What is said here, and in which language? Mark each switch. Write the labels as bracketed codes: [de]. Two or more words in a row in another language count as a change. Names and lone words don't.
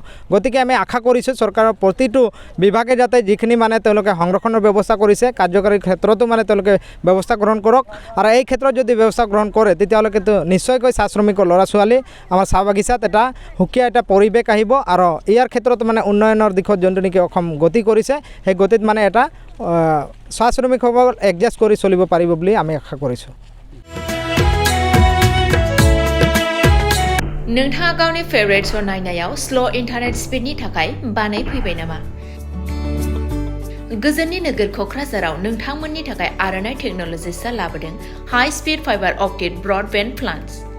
[as] গতিকে আমি আশা কৰিছোঁ চৰকাৰৰ প্ৰতিটো বিভাগে যাতে যিখিনি মানে তেওঁলোকে সংৰক্ষণৰ ব্যৱস্থা কৰিছে কাৰ্যকাৰী ক্ষেত্ৰতো মানে তেওঁলোকে ব্যৱস্থা গ্ৰহণ কৰক, আৰু এই ক্ষেত্ৰত যদি ব্যৱস্থা গ্ৰহণ কৰে তেতিয়াহ'লে কিন্তু নিশ্চয়কৈ চাহ শ্ৰমিকৰ ল'ৰা ছোৱালী আমাৰ চাহ বাগিচাত এটা সুকীয়া এটা পৰিৱেশ আহিব, আৰু ইয়াৰ ক্ষেত্ৰত মানে উন্নয়নৰ দিশত যোনটো নেকি অসম গতি কৰিছে সেই গতিত মানে এটা চাহ শ্ৰমিকসকল এডজাষ্ট কৰি চলিব পাৰিব বুলি আমি আশা কৰিছোঁ। [brx] नोंथाङा गावनि [en] favourite show' [brx] नायनायाव [en] slow internet speed [brx] थाखाय बानायफैबाय नामा? गोजोननि नोगोर क'क्राझाराव नोंथांमोननि थाखाय आर'नाइ टेक्न'लजिसआ लाबोदों [en] high speed fiber optic broadband plans.